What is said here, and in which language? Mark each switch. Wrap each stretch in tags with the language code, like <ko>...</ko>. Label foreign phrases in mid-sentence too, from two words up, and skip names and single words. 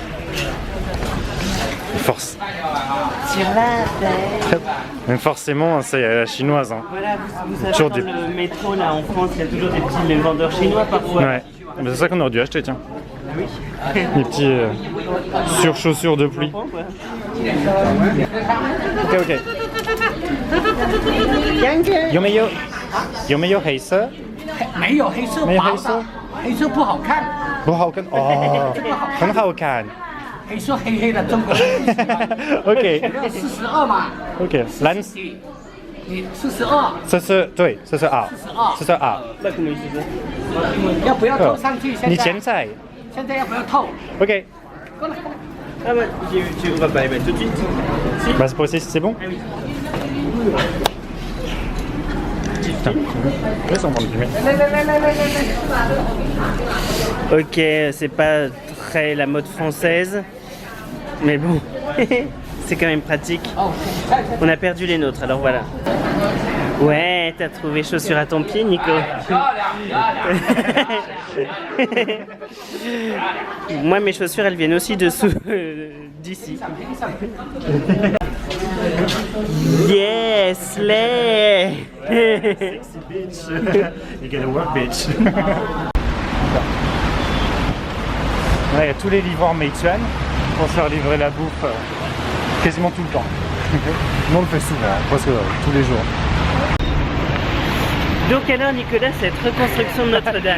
<fr>force. Sur la terre. Même forcément, c'est la chinoise. Hein. Voilà, vous savez, Toujours dans des- le métro là en France, il y a toujours des petits vendeurs chinois parfois. Ouais. Mais c'est ça qu'on aurait dû acheter, tiens. Ah oui. Les petits surchaussures de pluie. Comprends, quoi.</fr> <zh>Ok, ok. 有没有黑色？没有黑色薄没有黑色的，黑色不好看，不好看哦，很好看。黑色黑黑的，中国人不喜欢。 OK 要42嘛， OK，蓝你42，这是对，这是啊，这是啊。那可没事的。要不要透上去？你现在现在要不要透？ OK，</zh> <fr>Ah bah, on va pas les mettre tout de suite. Si. Bah c'est pour essayer si c'est bon. Ah oui. Putain. Ouais, ça en prend du fumer. Ok, c'est pas très la mode française, mais bon, c'est quand même pratique. On a perdu les nôtres, alors voilà. Ouais, t'as trouvé chaussures à ton pied, Nico. Moi, mes chaussures, elles viennent aussi dessous, d'ici.</fr> <en>Yes, slay. Sexy bitch. You gotta work, bitch.</en> <fr>Ouais, il y a tous les livreurs Meituan pour se faire livrer la bouffe quasiment tout le temps. Nous on le fait souvent, presque tous les jours. Donc alors, Nicolas, cette reconstruction de Notre-Dame.</fr>